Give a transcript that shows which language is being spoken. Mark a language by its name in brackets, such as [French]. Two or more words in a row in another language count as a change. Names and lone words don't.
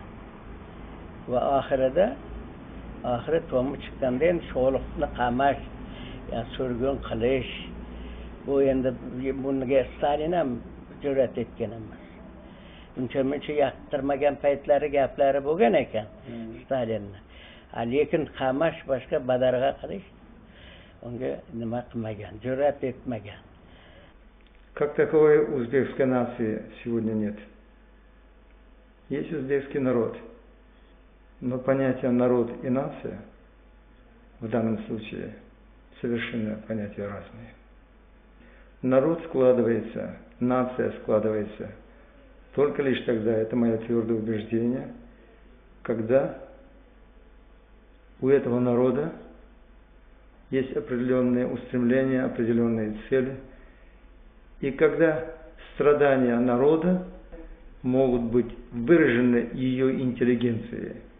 [Uzbek] Va oxiri to'mi chiqqanda endi Şoluqni qamash, ya surgun qilish, bu endi bunga Stalin ham jur'at etgan emas. Uncha yoqtirmagan paytlari gaplari bo'lgan ekan Stalinni. Lekin qamash boshqa badarg'a qilish unga nima qilmagan, jur'at etmagan. [Russian] Как таковой узбекской нации сегодня нет. Есть узбекский народ, но понятия народ и нация в данном случае совершенно понятия разные. Народ складывается, нация складывается только лишь тогда, это мое твердое убеждение, когда у этого народа есть определенные устремления, определенные цели, и когда страдания народа могут быть выражены ее интеллигенцией.